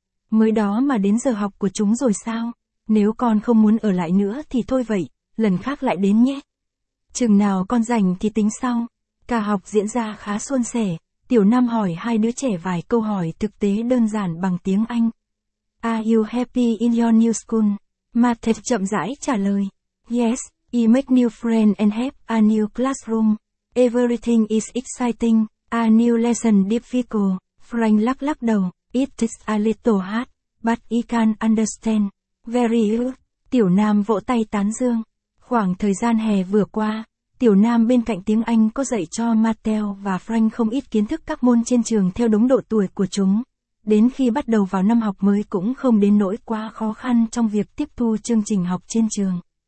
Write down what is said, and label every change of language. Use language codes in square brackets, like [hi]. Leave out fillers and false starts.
[vi] Mới đó mà đến giờ học của chúng rồi sao? Nếu con không muốn ở lại nữa thì thôi vậy, lần khác lại đến nhé. Chừng nào con rảnh thì tính sau. Cả học diễn ra khá suôn sẻ, Tiểu Nam hỏi hai đứa trẻ vài câu hỏi thực tế đơn giản bằng tiếng Anh. [en] Are you happy in your new school? Mattel [vi] chậm rãi trả lời. [en] Yes, I make new friends and have a new classroom. Everything is exciting, a new lesson difficult. Frank [vi] lắc lắc đầu. [en] It is a little hard, but I can understand. Very good. [vi] Tiểu Nam vỗ tay tán dương. Khoảng thời gian hè vừa qua, Tiểu Nam bên cạnh tiếng Anh có dạy cho Mattel và Frank không ít kiến thức các môn trên trường theo đúng độ tuổi của chúng. Đến khi bắt đầu vào năm học mới cũng không đến nỗi quá khó khăn trong việc tiếp thu chương trình học trên trường.